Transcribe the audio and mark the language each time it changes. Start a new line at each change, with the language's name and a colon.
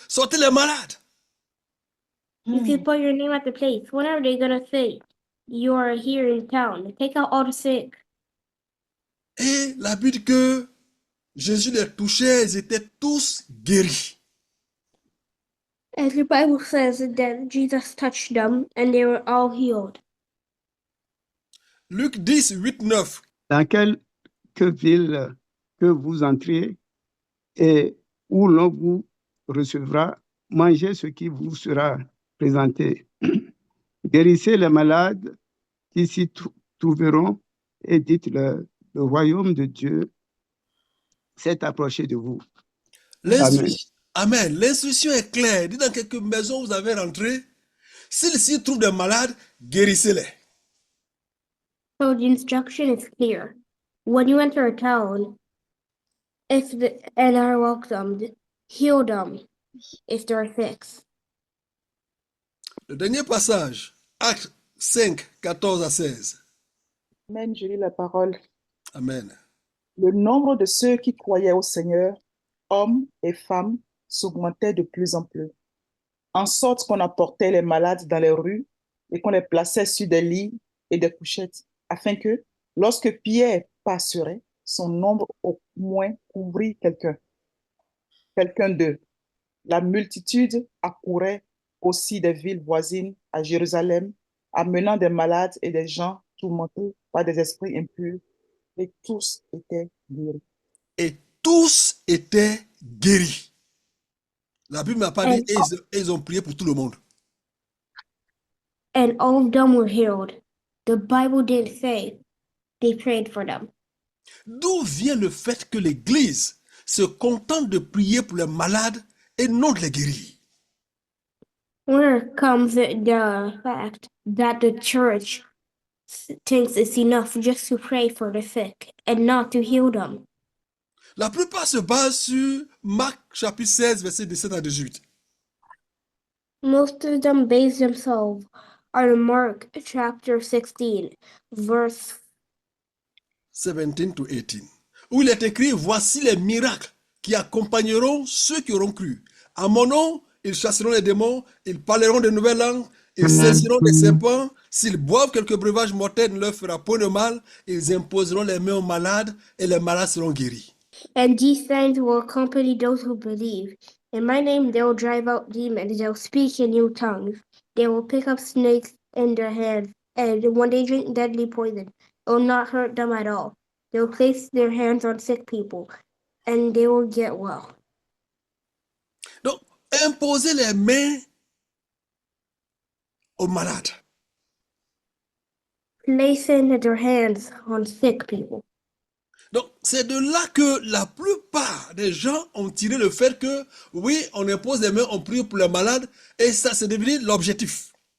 French: Sortez les malades.
English: You can put your name at the place. When are they gonna say, you're here in town? Take out all the sick.
French: Et la Bible dit que Jésus les touchait, ils étaient tous guéris.
English: As the Bible says that Jesus touched them and they were all healed.
French: Luc 10, 8, 9. Dans quelque ville que vous entriez et où l'on vous recevra, mangez ce qui vous sera présenté. Guérissez les malades qui s'y trouveront et dites-leur, le royaume de Dieu s'est approché de vous. Amen. L'instruction est claire. Dit dans quelques maisons où vous avez rentré, s'il s'y trouve des malades, guérissez-les.
English: So the instruction is clear. When you enter a town, and are welcomed, heal them if they're sick.
French: Le dernier passage, Actes 5, 14 à 16. Amen, je lis la parole. Amen. Le nombre de ceux qui croyaient au Seigneur, hommes et femmes, s'augmentait de plus en plus, en sorte qu'on apportait les malades dans les rues et qu'on les plaçait sur des lits et des couchettes, afin que, lorsque Pierre passerait, son nombre au moins couvrit quelqu'un d'eux. La multitude accourait aussi des villes voisines à Jérusalem, amenant des malades et des gens tourmentés par des esprits impurs, et tous étaient guéris. Et tous étaient guéris. La Bible n'a pas dit, et ils ont prié pour tout le monde.
English: And all of them were healed. The Bible didn't say they prayed for them.
French: D'où vient le fait que l'Église se contente de prier pour les malades et non de les guérir?
English: Where comes the fact that the church thinks it's enough just to pray for the sick and not to heal them?
French: La plupart se basent sur Marc chapitre 16, verset 17 à 18.
English: Most of them base themselves on Mark chapter 16, verse 17 to 18,
French: où il est écrit, voici les miracles qui accompagneront ceux qui auront cru. À mon nom, ils chasseront les démons, ils parleront de nouvelles langues, ils saisiront des serpents, s'ils boivent quelques breuvages mortels, ne leur fera point de mal, ils imposeront les mains aux malades et les malades seront guéris.
English: And these signs will accompany those who believe. In my name they will drive out demons, they will speak in new tongues, they will pick up snakes in their hands, and when they drink deadly poison, it will not hurt them at all. They will place their hands on sick people, and they will get well.
French: Donc, imposer les mains aux malades.
English: Placing their hands on sick people.
French: Donc, c'est de là que la plupart des gens ont tiré le fait que, oui, on impose les mains, on prie pour les malades, et ça, c'est devenu l'objectif.